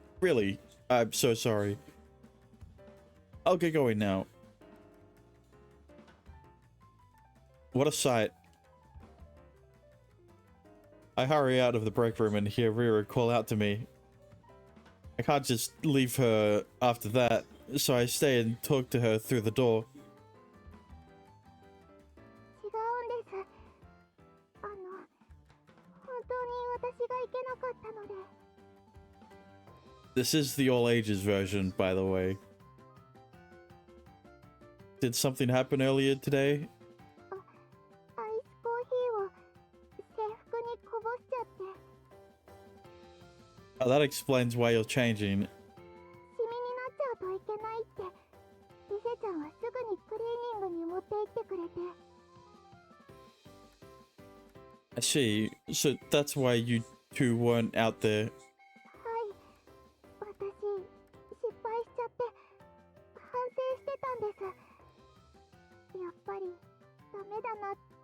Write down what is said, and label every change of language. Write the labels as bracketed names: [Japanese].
[English] Really, I'm so sorry. I'll get going now. What a sight. I hurry out of the break room and hear Rira call out to me. I can't just leave her after that, so I stay and talk to her through the door. [Japanese] 違うんです。本当に私がいけなかったので。 [English] This is the all ages version, by the way. Did something happen earlier today? [Japanese] アイスコーヒーを制服にこぼしちゃって。 [English] Oh, that explains why you're changing. [Japanese] シミになっちゃうといけないって、リセちゃんはすぐにクリーニングに持って行ってくれて。 [English] I see. So that's why you two weren't out there. [Japanese] はい、私失敗しちゃって反省してたんです。やっぱりダメだなって。